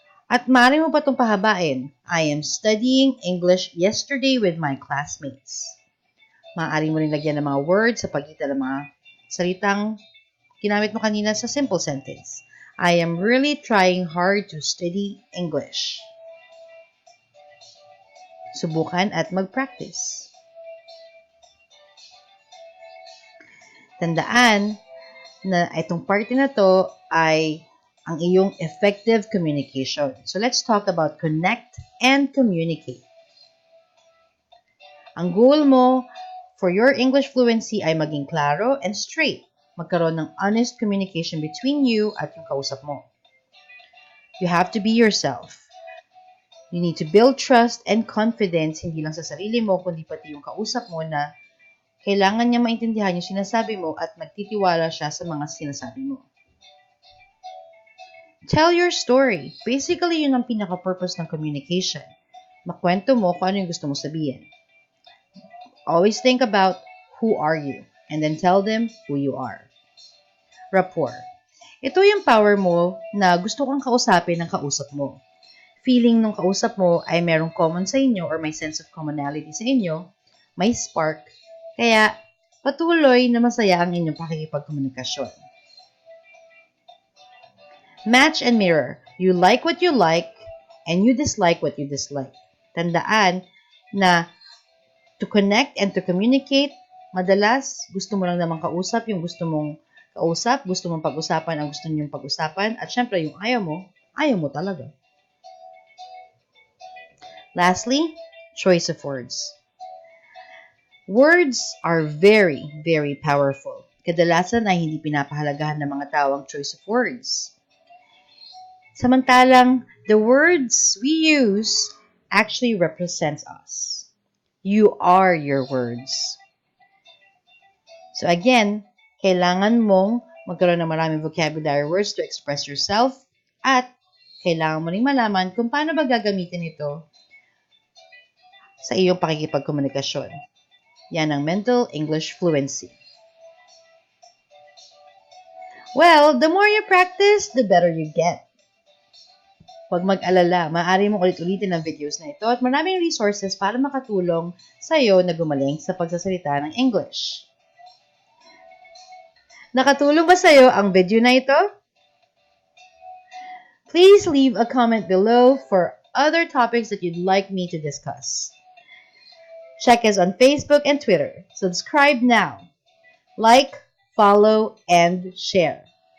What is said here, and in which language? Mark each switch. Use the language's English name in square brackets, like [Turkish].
[Filipino] At maaari mo pa itong pahabain, [English] I am studying English yesterday with my classmates. [Filipino] Maaari mo rin lagyan ng mga words sa pagitan ng mga salitang ginamit mo kanina sa simple sentence. [English] I am really trying hard to study English. [Filipino] Subukan at mag-practice. Tandaan na itong party na to ay ang iyong [English] effective communication. So let's talk about connect and communicate. Ang goal mo for your English fluency [Filipino] ay maging klaro [English] and straight. [Filipino] Magkaroon ng [English] honest communication between you [Filipino] at yung kausap mo. [English] You have to be yourself. You need to build trust and confidence [Filipino] hindi lang sa sarili mo, kundi pati yung kausap mo na kailangan niya maintindihan yung sinasabi mo at nagtitiwala siya sa mga sinasabi mo. [English] Tell your story. Basically, [Filipino] yun ang pinaka-purpose ng [English] communication. [Filipino] Makwento mo kung ano yung gusto mo sabihin. [English] Always think about who are you and then tell them who you are. Rapport. [Filipino] Ito yung power mo na gusto kang kausapin ng kausap mo. Feeling ng kausap mo ay merong common sa inyo or may [English] sense of commonality [Filipino] sa inyo, may spark, kaya patuloy na masaya ang inyong pakikipagkomunikasyon. [English] Match and mirror. You like what you like and you dislike what you dislike. [Filipino] Tandaan na [English] to connect and to communicate, [Filipino] madalas gusto mo lang naman kausap yung gusto mong kausap, gusto mong pag-usapan ang gusto niyong pag-usapan, at syempre yung ayaw mo talaga. [English] Lastly, choice of words. Words are very, very powerful. [Filipino] Kadalasan ay hindi pinapahalagahan ng mga tao ang choice of words. Samantalang, [English] the words we use actually represents us. You are your words. [Filipino] So again, kailangan mong magkaroon ng maraming vocabulary words [English] to express yourself [Filipino] at kailangan mo rin malaman kung paano ba gagamitin ito sa iyong pakikipagkomunikasyon. Yan ang mental English fluency. [English] Well, the more you practice, the better you get. [Filipino] Huwag mag-alala, maaari mong ulit-ulitin ang videos na ito at maraming resources para makatulong sa iyo na gumaling sa pagsasalita ng English. Nakatulong ba sa iyo ang video na ito? [English] Please leave a comment below for other topics that you'd like me to discuss. Check us on Facebook and Twitter. Subscribe now. Like, follow, and share.